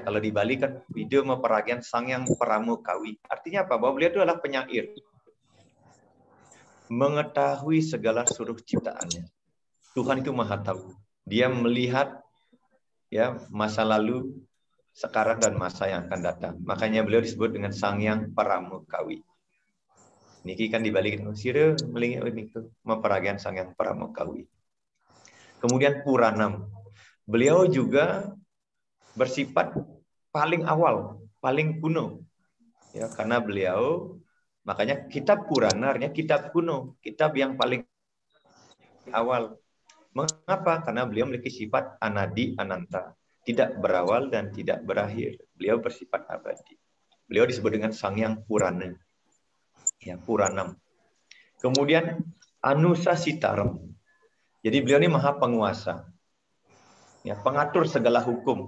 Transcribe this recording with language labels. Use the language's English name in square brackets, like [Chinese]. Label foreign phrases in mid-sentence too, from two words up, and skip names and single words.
[Indonesian] Kalau di Bali kan video memperagian Sangyang Paramukawi. Artinya apa? Bahwa beliau itu adalah penyair. Mengetahui segala seluruh ciptaannya. Tuhan itu Maha tahu. Dia melihat ya masa lalu, sekarang, dan masa yang akan datang. Makanya beliau disebut dengan Sangyang Paramukawi. Niki kan dibalik sira melingi itu memperagian Sangyang Paramukawi. Kemudian Puranam. Beliau juga bersifat paling awal, paling kuno. Ya, karena beliau makanya kitab Purana artinya kitab kuno, kitab yang paling awal. Mengapa? Karena beliau memiliki sifat [Sanskrit] anadi ananta, [Indonesian] tidak berawal dan tidak berakhir. Beliau bersifat abadi. Beliau disebut dengan Sangyang Purana. Ya, Puranam. Kemudian Anusasitaram. Jadi beliau ini maha penguasa. Ya, pengatur segala hukum.